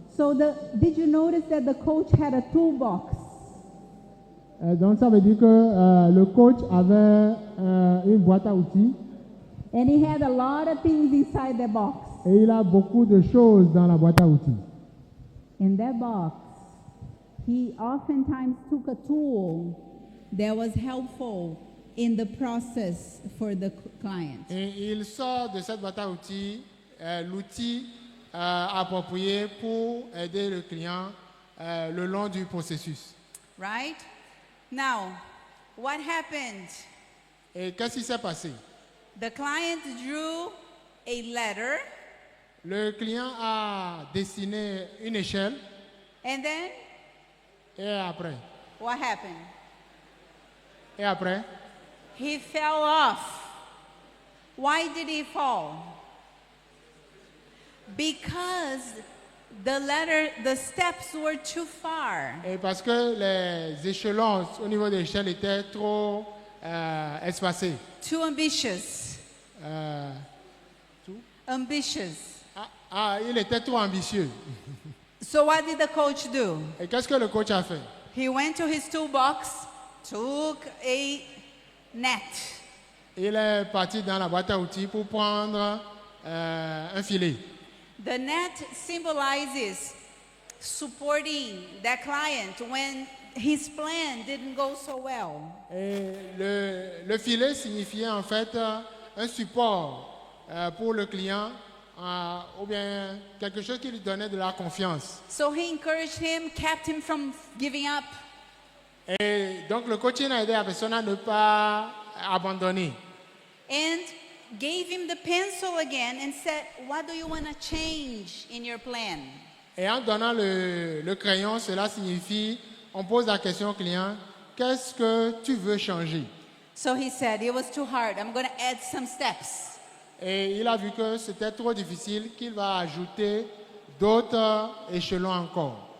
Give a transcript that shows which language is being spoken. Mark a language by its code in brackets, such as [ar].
[en] So did you notice that the coach had a toolbox? [fr] Donc, ça veut dire que le coach avait une boîte à outils [en] And he had a lot of things inside the box. [fr] et il a beaucoup de choses dans la boîte à outils. [en] In that box, he oftentimes took a tool that was helpful in the process for the client. [fr] Et il sort de cette boîte à outils l'outil approprié pour aider le client le long du processus. [en] Right? Now, what happened? [fr] Et qu'est-ce qui s'est passé? [en] The client drew a letter, [fr] Le client a dessiné une échelle [en] and then [fr] et après, [en] what happened? He fell off. Why did he fall? Because the steps were too far. [fr] et parce que les échelons au niveau de l'échelle étaient trop espacés. [en] Too ambitious. Euh, Ambitious. [fr] il était trop ambitieux. [en] So what did the coach do? [fr] Et qu'est-ce que le coach a fait? [en] He went to his toolbox, took a net, [fr] Il est parti dans la boîte à outils pour prendre un filet. [en] The net symbolizes supporting that client when his plan didn't go so well. [fr] Et le filet signifiait en fait un support pour le client ou bien quelque chose qui lui donnait de la confiance. [en] So he encouraged him, kept him from giving up. [fr] Et donc le coaching a aidé la personne à ne pas abandonner. [en] And gave him the pencil again and said, what do you want to change in your plan? [fr] Et en donnant le crayon, cela signifie, on pose la question au client, qu'est-ce que tu veux changer? [en] So he said, it was too hard. I'm going to add some steps. [fr] Et il a vu que c'était trop difficile, qu'il va ajouter d'autres échelons encore.